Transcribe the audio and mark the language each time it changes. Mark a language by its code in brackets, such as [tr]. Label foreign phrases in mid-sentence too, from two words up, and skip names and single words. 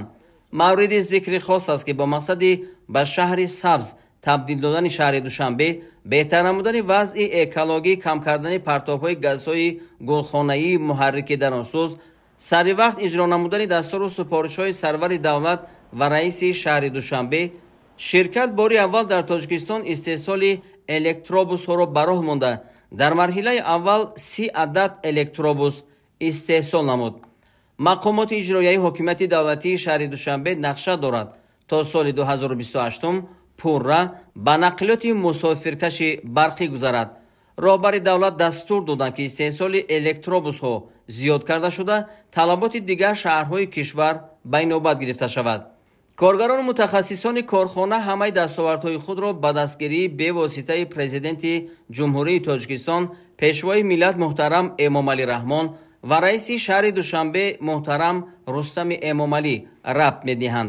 [tg] мавриди зикри хос аст ки бо мақсади ба шаҳри сабз табдил додани шаҳри Душанбе, беҳтар намудани вазъи экологӣ, кам кардани партовҳои газҳои гулхонаии муҳаррики дарунсӯз, саривақт иҷро намудани дастуру супоришҳои сарвари давлат ва раиси шаҳри Душанбе, ширкат бори аввал дар Тоҷикистон истеҳсоли электробусҳоро ба роҳ монда, дар марҳилаи аввал 30 адад электробус истеҳсол намуд. мақомоти иҷроияи ҳокимияти давлатии шаҳри Душанбе нақша дорад تا سال 2028 پورра ба нақлиёти мусофиркаши барқӣ гузарад. роҳбари давлат дастур доданд ки истеҳсоли электробусҳо зиёд карда шуда, талаботи дигар шаҳрҳои кишвар ба инобат гирифта шавад. коргарону мутахассисони корхона ҳамаи дастовардҳои худро ба дастгирии бевоситаи президенти ҷумҳурии Тоҷикистон, пешвои миллат муҳтарам Эмомалӣ Раҳмон ва раиси шаҳри Душанбе муҳтарам Рустами Эмомалӣ рабт медиҳанд.